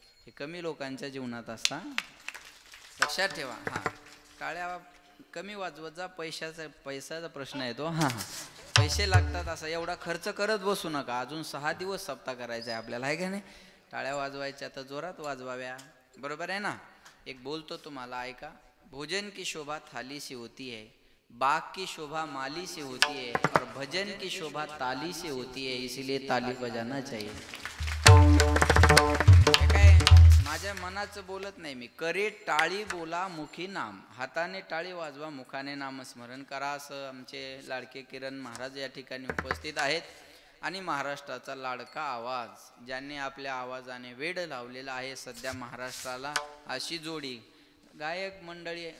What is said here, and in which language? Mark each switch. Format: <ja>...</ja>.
<mr>हे कमी लोकांच्या जीवनात असता, लक्षात ठेवा. हां, टाळ्या कमी वाजवत जा. पैशाचा प्रश्न येतो. हां हां, पैसे लागतात, असा एवढा खर्च करत बसू नका. अजून 6 दिवस सप्ताह करायचा आहे आपल्याला, आहे का नाही? टाळ्या वाजवायच्या तर जोरात वाजवाव्या, बरोबर आहे ना? एक बोलतो तुम्हाला, ऐका.</mr> <hi>भोजन की शोभा थाली से होती है, बाग की शोभा माली से होती है, और भजन की शोभा ताली से होती है, इसीलिए ताली बजाना चाहिए.</hi> <mr>काय माझ्या मनाचं बोलत नाही मी. करे टाळी बोला मुखी नाम. हाताने टाळी वाजवा, मुखाने नामस्मरण करा, असं आमचे लाडके किरण महाराज या ठिकाणी उपस्थित आहेत. आणि महाराष्ट्राचा लाडका आवाज, ज्यांनी आपल्या आवाजाने वेड लावलेला आहे सध्या महाराष्ट्राला, अशी जोडी गायक मंडळी.</mr>